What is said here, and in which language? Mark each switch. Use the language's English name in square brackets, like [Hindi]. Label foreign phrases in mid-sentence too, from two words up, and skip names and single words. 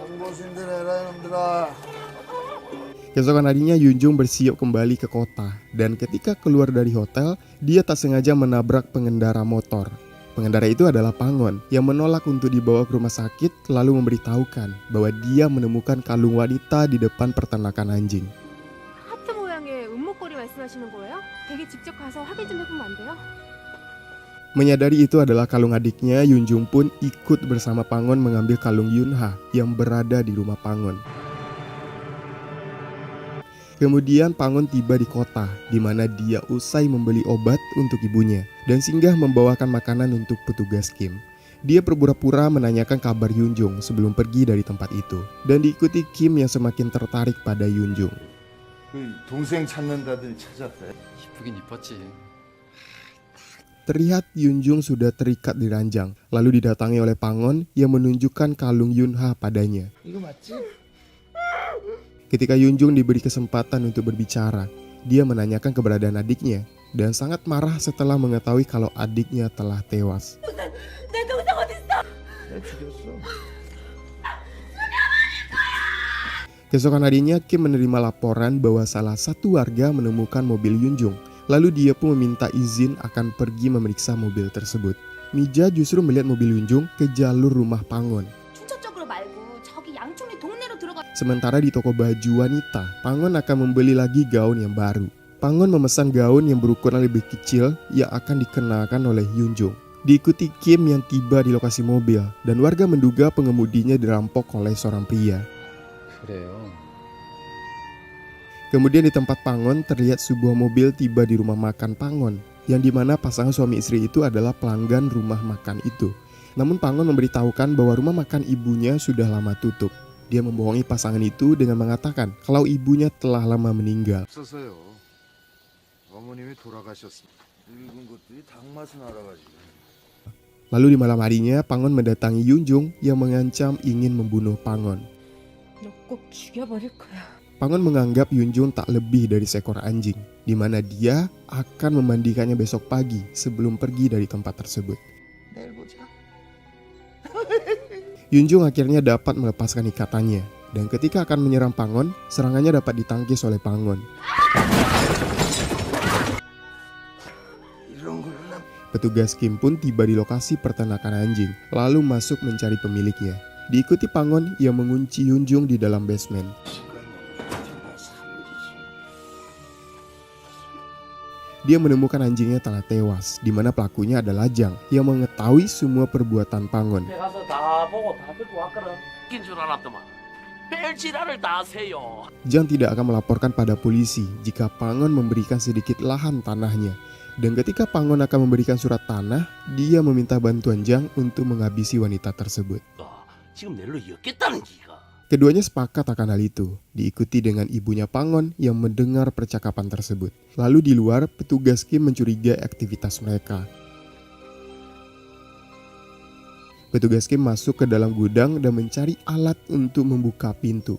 [Indonesian] Keesokan harinya, Yunjung bersiap kembali ke kota. Dan ketika keluar dari hotel, dia tak sengaja menabrak pengendara motor. Pengendara itu adalah Pangon yang menolak untuk dibawa ke rumah sakit, lalu memberitahukan bahwa dia menemukan kalung wanita di depan peternakan anjing. [Korean] 하트 모양의 은목걸이 말씀하시는 거예요? 댁에 직접 가서 확인 좀 해보면 안 돼요? [Indonesian] Menyadari itu adalah kalung adiknya, Yunjung pun ikut bersama Pangon mengambil kalung Yunha yang berada di rumah Pangon. Kemudian Pangon tiba di kota, di mana dia usai membeli obat untuk ibunya dan singgah membawakan makanan untuk petugas Kim. Dia berpura-pura menanyakan kabar Yunjung sebelum pergi dari tempat itu, dan diikuti Kim yang semakin tertarik pada Yunjung. [Korean] 동생 찾는다더니 찾았대. 이쁘긴 이뻤지. [Indonesian] Terlihat Yunjung sudah terikat di ranjang, lalu didatangi oleh Pangon yang menunjukkan kalung Yunha padanya. [Korean] 이거 맞지? [Indonesian] Ketika Yunjung diberi kesempatan untuk berbicara, dia menanyakan keberadaan adiknya dan sangat marah setelah mengetahui kalau adiknya telah tewas. [Korean] 내 죽였어. [Indonesian] Keesokan harinya, Kim menerima laporan bahwa salah satu warga menemukan mobil Yunjung. Lalu dia pun meminta izin akan pergi memeriksa mobil tersebut. Mija justru melihat mobil Yunjung ke jalur rumah Pangon. [Korean] 춘천 쪽으로 말고 저기 양촌리 동네로 들어가. [Indonesian] Sementara di toko baju wanita, Pangon akan membeli lagi gaun yang baru. Pangon memesan gaun yang berukuran lebih kecil yang akan dikenakan oleh Yunjung. Diikuti Kim yang tiba di lokasi mobil dan warga menduga pengemudinya dirampok oleh seorang pria. [Korean] 그래요. [Indonesian] Kemudian di tempat Pangon terlihat sebuah mobil tiba di rumah makan Pangon, yang dimana pasangan suami istri itu adalah pelanggan rumah makan itu. Namun Pangon memberitahukan bahwa rumah makan ibunya sudah lama tutup. Dia membohongi pasangan itu dengan mengatakan kalau ibunya telah lama meninggal. [Korean] 없어서요. 어머님이 돌아가셨습니다. 늙은 것들이 닭맛은 알아가지고. [Indonesian] Lalu di malam harinya Pangon mendatangi Yunjung yang mengancam ingin membunuh Pangon. [Korean] 너 꼭 죽여버릴 거야. [Indonesian] Pangon menganggap Yunjung tak lebih dari seekor anjing, di mana dia akan memandikannya besok pagi sebelum pergi dari tempat tersebut. [Korean] 내일 보자. [Indonesian] Yunjung akhirnya dapat melepaskan ikatannya, dan ketika akan menyerang Pangon, serangannya dapat ditangkis oleh Pangon. [Korean] 이런 걸 [Indonesian] Petugas Kim pun tiba di lokasi peternakan anjing, lalu masuk mencari pemiliknya. Diikuti Pangon yang mengunci Yunjung di dalam basement. Dia menemukan anjingnya telah tewas, di mana pelakunya adalah Jang yang mengetahui semua perbuatan Pangon. [Korean] 가서 다 보고 다 듣고 왔거든. 웃긴 줄 알았더만. 뺄지랄을 다 하세요. [Indonesian] Jang tidak akan melaporkan pada polisi jika Pangon memberikan sedikit lahan tanahnya. Dan ketika Pangon akan memberikan surat tanah, dia meminta bantuan Jang untuk menghabisi wanita tersebut. [Korean] 지금 낼로 엮겠다는 기가. [Indonesian] Keduanya sepakat akan hal itu, diikuti dengan ibunya Pangon yang mendengar percakapan tersebut. Lalu di luar, petugas Kim mencurigai aktivitas mereka. Petugas Kim masuk ke dalam gudang dan mencari alat untuk membuka pintu.